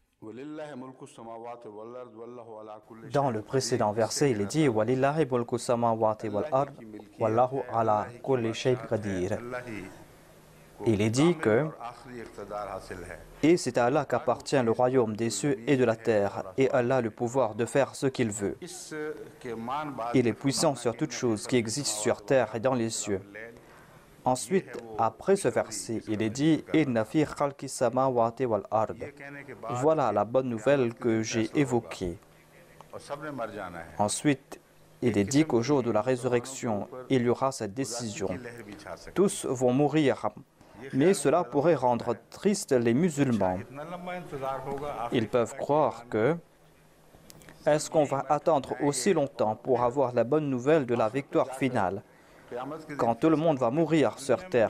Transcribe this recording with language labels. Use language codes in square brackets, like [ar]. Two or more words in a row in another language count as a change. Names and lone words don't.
[fr] Dans le précédent verset, il est dit [ar] ولله ملك السماوات والأرض والله على كل شيء قدير. [fr] Il est dit que et c'est à Allah qu'appartient le royaume des cieux et de la terre, et Allah a le pouvoir de faire ce qu'il veut. Il est puissant sur toutes choses qui existent sur terre et dans les cieux. Ensuite, après ce verset, il est dit [ar] إن في خلق السماوات والأرض. [fr] Voilà la bonne nouvelle que j'ai évoquée. Ensuite, il est dit qu'au jour de la résurrection, il y aura cette décision. Tous vont mourir, mais cela pourrait rendre tristes les musulmans. Ils peuvent croire que est-ce qu'on va attendre aussi longtemps pour avoir la bonne nouvelle de la victoire finale, quand tout le monde va mourir sur terre?